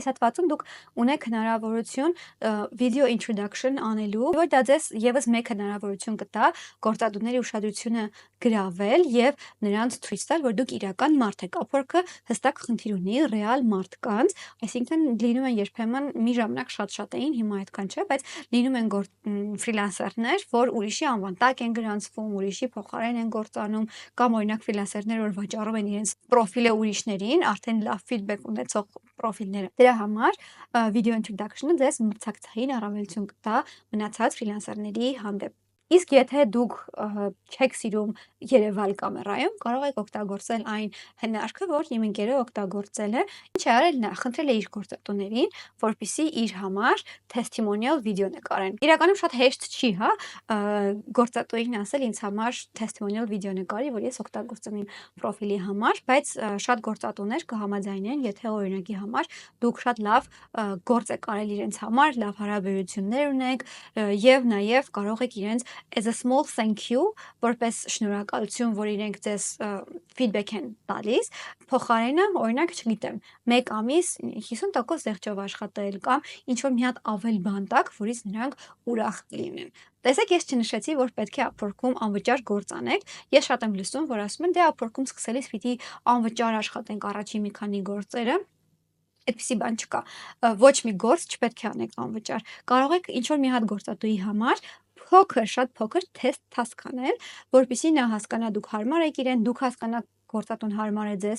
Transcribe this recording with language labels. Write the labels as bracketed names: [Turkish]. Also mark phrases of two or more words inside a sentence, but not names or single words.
[Armenian] Հատվածում դուք ունեք հնարավորություն [English] video introduction [Armenian] անելու, որ դա ձեզ եւս մեկ հնարավորություն կտա գործատուների ուշադրությունը գրավել եւ նրանց ցույց տալ, որ դուք իրական մարդ եք, ապօրքը հստակ խնդիր ունի ռեալ մարդկանց, այսինքն լինում են երբեմն մի ժամանակ շատ էին, հիմա այդքան չէ, բայց լինում են ֆրիլանսերներ, որ ուրիշի անվան տակ են գրանցվում, ուրիշի փոխարեն են գործանում, կամ օրինակ ֆրիլանսերներ, որ վաճառում են իրենց պրոֆիլը ուրիշներին, արդեն լավ ֆիդբեք ունեցող պրոֆիլները։ Դրա համար [English] video introduction- [Armenian] ը ձեզ մրցակցային առավելություն կտա մնացած ֆրիլանսերների հանդեպ։ Իսկ եթե դուք չեք սիրում երևալ կամերայում, կարող եք օգտագործել այն հնարքը, որ իմ ընկերը օգտագործել է։ Ինչ է արել նա, խնդրել է իր գործատուներին, որպեսզի իր համար [English] testimonial video [Armenian] նկարեն։ Իրականում շատ հեշտ չի, հա, գործատուին ասել ինձ համար [English] testimonial video [Armenian] նկարի, որ ես օգտագործեմ իմ պրոֆիլի համար, բայց շատ գործատուներ կհամաձայնեն, եթե օրինակի համար դուք շատ լավ գործ եք արել իրենց համար, լավ հարաբերություններ ունեք եւ նաեւ կարող եք իրենց [English] as a small thank you, [Armenian] որպես շնորհակալություն, որ իրենք ձեզ feedback են տալիս, փոխարենը, օրինակ, չգիտեմ, 1 ամիս 50% զեղչով աշխատել կամ ինչ որ մի հատ ավել բան տակ, որից նրանք ուրախ կլինեն։ Տեսեք, ես չնշեցի, որ պետք է ապօրքում անվճար գործ անեք։ Ես շատ եմ լսում, որ ասում են, դե ապօրքում սկսելիս պիտի անվճար աշխատենք առաջին մի քանի գործերը։ Այդպիսի բան չկա։ Ոչ մի գործ չպետք է անեք անվճար։ Կարող եք ինչ որ մի հատ գործատուի համար շատ փոքր թեստ task անել, որպեսզի նա հասկանա դուք հարմար եք իրեն, դուք հասկանաք գործատուն հարմար է ձեզ